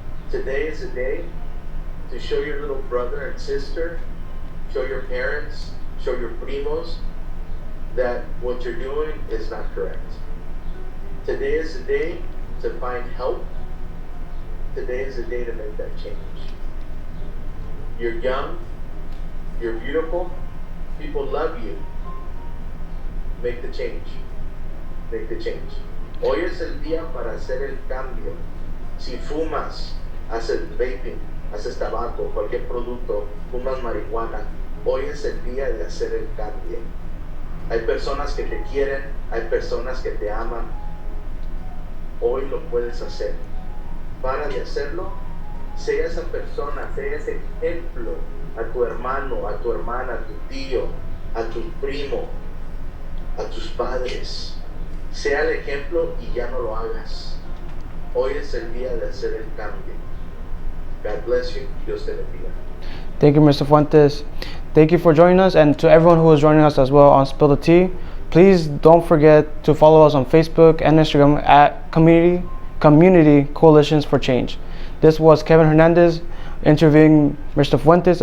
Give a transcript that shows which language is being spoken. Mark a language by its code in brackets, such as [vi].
[en] Today is the day to show your little brother and sister, show your parents, show your primos that what you're doing is not correct. Today is the day to find help. Today is the day to make that change. You're young, you're beautiful, people love you. Make the change. Make the change. [es] Hoy es el día para hacer el cambio. Si fumas, haces vaping, haces tabaco, cualquier producto, fumas marihuana, hoy es el día de hacer el cambio. Hay personas que te quieren, hay personas que te aman. Hoy lo puedes hacer. Para de hacerlo, sea esa persona, sea ese ejemplo a tu hermano, a tu hermana, a tu tío, a tu primo, a tus padres. Sea el ejemplo y ya no lo hagas. Hoy es el día de hacer el cambio. [en] God bless you. [es] Dios te bendiga. [en] Thank you, Mr. Fuentes. Thank you for joining us, and to everyone who is joining us as well on Spill the Tea. Please don't forget to follow us on Facebook and Instagram at Community Coalitions for Change. This was Kevin Hernandez interviewing Mr. Fuentes.